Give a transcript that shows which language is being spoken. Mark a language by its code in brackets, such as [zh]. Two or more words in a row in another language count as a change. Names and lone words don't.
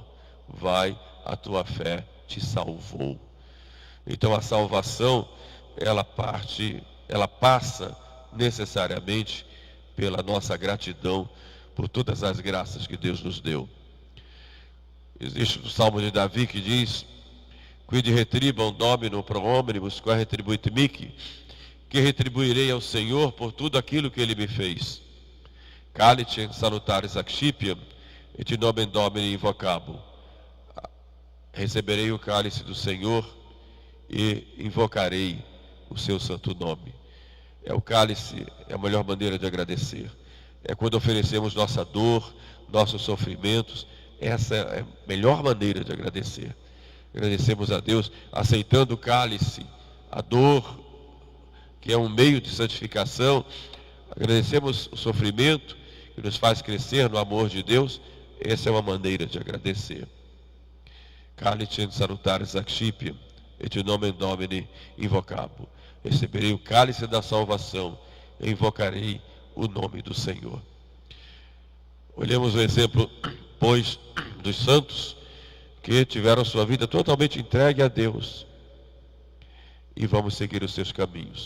[pt] Vai, a tua fé te salvou. Então a salvação, ela passa necessariamente pela nossa gratidão por todas as graças que Deus nos deu. Existe o Salmo de Davi que diz: [la] Quid retribam Dominum pro hominibus, quae retribuit mihi, [pt] que retribuirei ao Senhor por tudo aquilo que Ele me fez. [la] Calicem salutaris accipiam, et nomen Domini invocabo. [pt] Receberei o cálice do Senhor e invocarei o seu santo nome. O cálice é a melhor maneira de agradecer. É quando oferecemos nossa dor, nossos sofrimentos. Essa é a melhor maneira de agradecer. Agradecemos a Deus aceitando o cálice, a dor, que é um meio de santificação. Agradecemos o sofrimento, que nos faz crescer no amor de Deus. Essa é uma maneira de agradecer. [la] Calicem salutaris accipiam, et nomen Domini invocabo. [pt] Receberei o cálice da salvação, e invocarei o nome do Senhor. Olhemos o exemplo, pois, dos santos que tiveram sua vida totalmente entregue a Deus. E vamos seguir os seus caminhos.